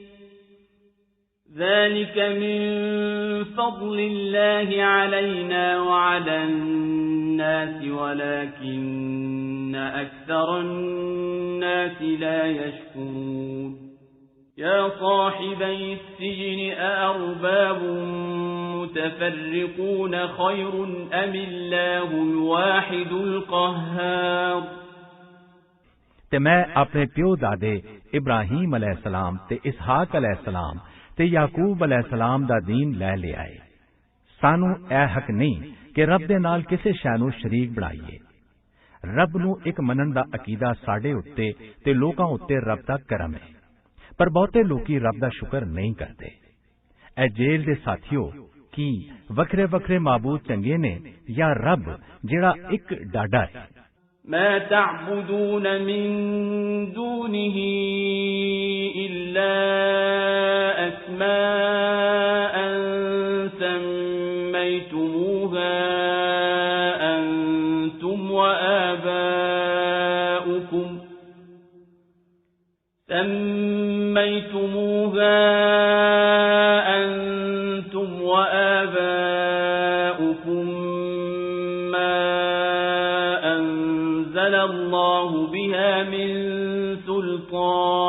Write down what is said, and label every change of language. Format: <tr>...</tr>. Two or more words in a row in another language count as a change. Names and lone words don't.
<ar>ذلك من فضل الله علينا وعلى الناس ولكن أكثر الناس لا يشكرون يا صاحبي السجن أأرباب متفرقون خير أم الله الواحد القهار।</ar> <pa>ਤੇ ਮੈਂ ਆਪਣੇ ਪਿਓ ਦਾਦੇ ਇਬਰਾਹੀਮ ਅਲੈਹਿਸਲਾਮ ਤੇ ਇਸਹਾਕ ਅਲੈਹਿਸਲਾਮ ਤੇ ਯਾਕੂਬ ਅਲੈਹਿਸਲਾਮ ਦਾ ਦੀਨ ਲੈ ਲਿਆ ਏ। ਸਾਨੂੰ ਇਹ ਹੱਕ ਨਹੀਂ ਕਿ ਰੱਬ ਦੇ ਨਾਲ ਕਿਸੇ ਸ਼ੈ ਨੂੰ ਸ਼ਰੀਕ ਬਣਾਈਏ। ਰੱਬ ਨੂੰ ਇੱਕ ਮੰਨਣ ਦਾ ਅਕੀਦਾ ਸਾਡੇ ਉੱਤੇ ਤੇ ਲੋਕਾਂ ਉੱਤੇ ਰੱਬ ਦਾ ਕਰਮ ਹੈ, ਪਰ ਬਹੁਤੇ ਲੋਕੀ ਰੱਬ ਦਾ ਸ਼ੁਕਰ ਨਹੀਂ ਕਰਦੇ। ਇਹ ਜੇਲ੍ਹ ਦੇ ਸਾਥੀਓ, ਕੀ ਵੱਖਰੇ ਵੱਖਰੇ ਮਾਬੂਦ ਚੰਗੇ ਨੇ ਜਾਂ ਰੱਬ ਜਿਹੜਾ ਇੱਕ ਡਾਡਾ ਹੈ।</pa> <ar>ما تعبدون من دونه إلا أسماء سميتموها أنتم وآباؤكم الله بها من سلطان</ar>